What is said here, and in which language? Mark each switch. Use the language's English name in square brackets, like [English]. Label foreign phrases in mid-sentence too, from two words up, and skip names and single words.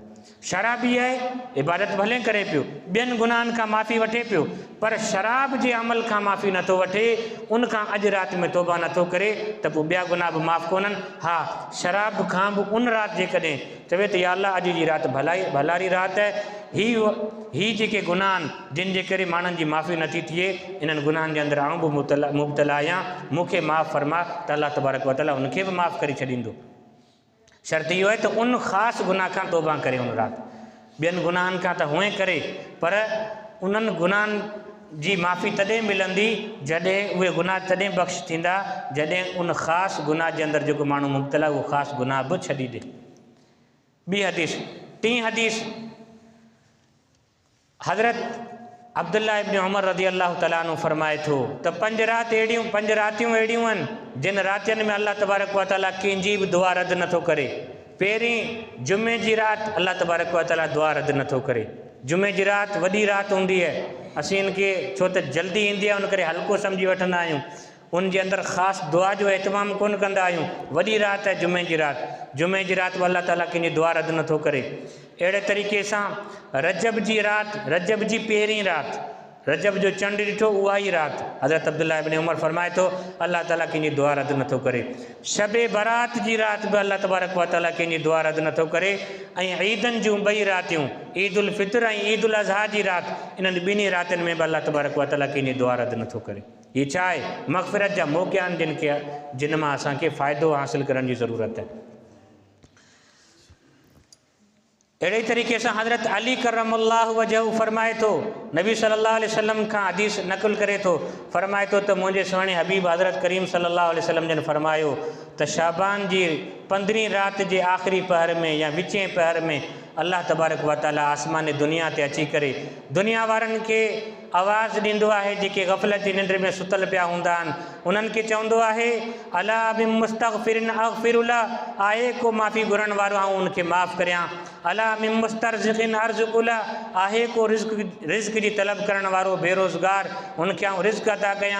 [Sindhi] शराबी आहे, इबादत भले करे पियो, ॿियनि गुनाहनि खां माफ़ी वठे पियो, पर शराब जे अमल खां माफ़ी नथो वठे, उनखां अॼु राति में तौबा नथो करे, त पोइ ॿिया गुनाह बि माफ़ु कोन्हनि। हा, शराब खां बि उन राति जेकॾहिं चवे त [Arabic] يا الله [Sindhi] अॼु जी राति भलारी राति आहे, ही जेके गुनाह आहिनि जिन जे करे माण्हुनि जी माफ़ी नथी थिए, इन्हनि गुनाहनि जे अंदरि आऊं बि मुब्तला आहियां, मूंखे माफ़ु फरमा, त अल्लाह [Arabic] تبارك و تعالى [Sindhi] उनखे बि माफ़ु करे छॾींदो। शर्त इहो आहे त उन ख़ासि गुनाह खां तौबा करे उन राति। ॿियनि गुनाहनि खां त हुअं करे, पर उन्हनि गुनाहनि जी माफ़ी तॾहिं मिलंदी जॾहिं उहे गुनाह तॾहिं बख़्श थींदा जॾहिं उन ख़ासि गुनाह जे अंदरि जेको माण्हू मुब्तला उहो ख़ासि गुनाह बि छॾी ॾे। ॿी हदीस, 3 हदीस हज़रत अब्दुल्ला इब्न उमर [Arabic] رضي الله تعالى عنه [Sindhi] फरमाए थो त 5 रातियूं अहिड़ियूं आहिनि जिन रातियुनि में अल्लाह [Arabic] تبارك و تعالى [Sindhi] कंहिंजी बि दुआ रद्द नथो करे। पहिरीं जुमे जी राति अल्लाह [Arabic] تبارك و تعالى [Sindhi] दुआ रद्द नथो करे। जुमे जी राति वॾी राति हूंदी आहे, असीं इनखे छो त जल्दी ईंदी आहे उन करे हल्को सम्झी वठंदा आहियूं, उन जे अंदरि ख़ासि दुआ जो एहतमाम कोन कंदा आहियूं। वॾी राति आहे जुमे जी राति बि अल्लाह ताला कंहिंजी दुआ रद्द नथो करे। अहिड़े तरीक़े सां रजब जी राति, रजब जी पहिरीं राति, रजब जो चंड ॾिठो उहा ई राति, हज़रत अब्दुल्ला इब्न उमर फरमाए थो अल्लाह ताला कंहिंजी दुआ रद्द नथो करे। शबे बारात जी राति बि अल्लाह [Arabic] تبارك و تعالى [Sindhi] कंहिंजी दुआ रद्द नथो करे। ऐं ईदनि जूं 2 रातियूं, ईद उल फितर ऐं ईद उल अज़हा जी राति, इन्हनि ॿिन्ही रातियुनि में बि अल्लाह [Arabic] تبارك و تعالى [Sindhi] कंहिंजी दुआ रद्द नथो करे। हीअ छा आहे? मग़फ़िरत जा मौक़ा आहिनि जिन मां असांखे फ़ाइदो हासिलु करण जी ज़रूरत आहे। अहिड़े तरीक़े सां हज़रत अली [Arabic] كرم الله وجهه [Sindhi] फरमाए थो, नबी [Arabic] صلى الله عليه وسلم [Sindhi] खां हदीस नक़ुल करे थो, फरमाए थो त मुंहिंजे सुहिणे हबीब हज़रत करीम [Arabic] صلى الله عليه وسلم [Sindhi] जन फरमायो त शाबान जी 15 राति जे आख़िरी पहर में या विचें पहर में अल्लाह [Arabic] تبارك و تعالى [Sindhi] आसमान दुनिया ते अची करे दुनिया वारनि खे आवाज़ ॾींदो आहे जेके ग़फ़लत जी निंड में सुतल पिया हूंदा आहिनि, उन्हनि खे चवंदो आहे [Arabic] ألا من مستغفر أغفر له, [Sindhi] आहे को माफ़ी घुरण वारो ऐं उनखे माफ़ु करियां। [Arabic] ألا من مسترزق أرزقه, [Sindhi] आहे को रिज़्क़ जी तलब करण वारो बेरोज़गार, उनखे आउं रिज़्क़ अता कयां।